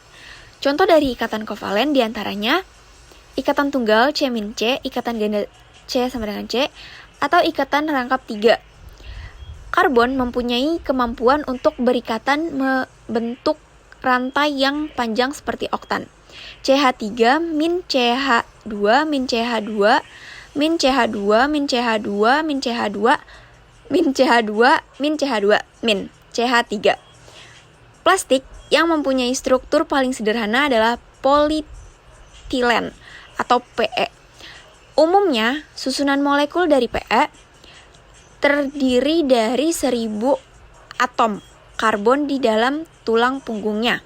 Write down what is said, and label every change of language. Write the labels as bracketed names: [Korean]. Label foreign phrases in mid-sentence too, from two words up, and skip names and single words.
[Indonesian] Contoh dari ikatan kovalen diantaranya ikatan tunggal C-C, ikatan ganda C sama dengan C, atau ikatan rangkap 3. Karbon mempunyai kemampuan untuk berikatan membentuk rantai yang panjang seperti oktan. CH3 min CH2 min CH2 min CH2 min CH2 min CH2 min CH2 min CH2 min CH3. Plastik yang mempunyai struktur paling sederhana adalah polietilen atau PE. Umumnya, susunan molekul dari PE terdiri dari 1000 atom karbon di dalam tulang punggungnya.